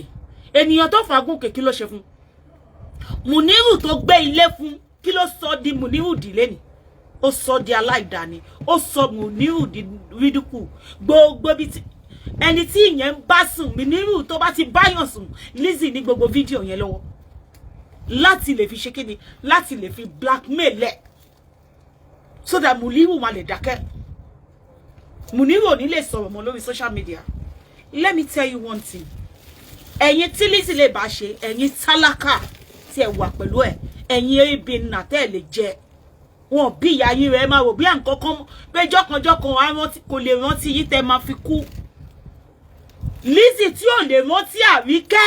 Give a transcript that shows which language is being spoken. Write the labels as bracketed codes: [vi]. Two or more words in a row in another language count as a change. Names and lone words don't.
[yo] Ènìyàn tó fà gòkè kí ló ṣe fún? Muniru tó gbé ilé fún kí ló sọ di Muniru dìlé ni? Ó sọ di aláìdáni. Ó sọ Muniru di ridicule. Gbogbo bí ti ẹni tí ìyẹn ń bá sùn Muniru tó bá ti báyàn sùn Lizzy ní gbogbo fídíò yẹn lọ́wọ́. Láti lè fi ṣe kíni? Láti lè fi blackmail ẹ̀. [en] So that [yo] Muniru má lè dákẹ́. Muniru ò ní lè sọ̀rọ̀ mọ́ lórí [en] social media. Let me tell you one thing. [yo] Ẹ̀yin tí Lizzy lè bá ṣe, ẹ̀yin tálákà tí ẹ wà pẹ̀lú ẹ̀, ẹ̀yin ebi nà tẹ́ lè jẹ. Wọ́n bí ìyá yín rẹ̀ máa rò bí nǹkan kan pé jọ́kanjọ́kan kò lè rántí yín tẹ́ máa fi kú. Lizzy tí ò lè rántí Àríkẹ́.